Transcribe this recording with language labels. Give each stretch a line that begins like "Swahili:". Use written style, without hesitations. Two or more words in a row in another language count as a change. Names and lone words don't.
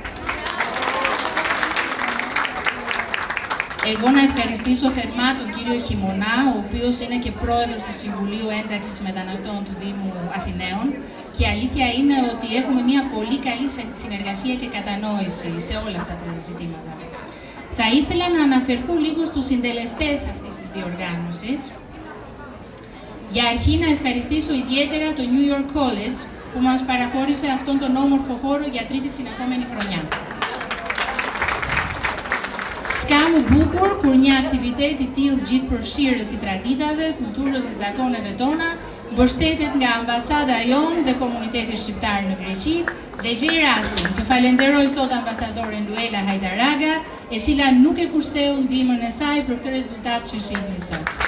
Greek: Εγώ να ευχαριστήσω θερμά τον κύριο Χειμωνά, ο οποίος είναι και πρόεδρος του Συμβουλίου Ένταξης Μεταναστών του Δήμου Αθηναίων και η αλήθεια είναι ότι έχουμε μια πολύ καλή συνεργασία και κατανόηση σε όλα αυτά τα ζητήματα. Θα ήθελα να αναφερθώ λίγο στους συντελεστές αυτής της διοργάνωσης. Για αρχή να ευχαριστήσω ιδιαίτερα το New York College που μας παραχώρησε αυτόν τον όμορφο χώρο για τρίτη συνεχόμενη χρονιά.
Albanian: S'ka më bukur kur një aktivitet i tillë gjithë përfshirës i traditave, kulturës dhe zakoneve tona, mbështetet nga ambasada jonë dhe komuniteti shqiptar në Greqi, dhe gjej rastin të falenderoj sot ambasadoren Luela Hajdaraga, e cila nuk e kurtheu ndihmën e saj për këtë rezultat që shihni sot.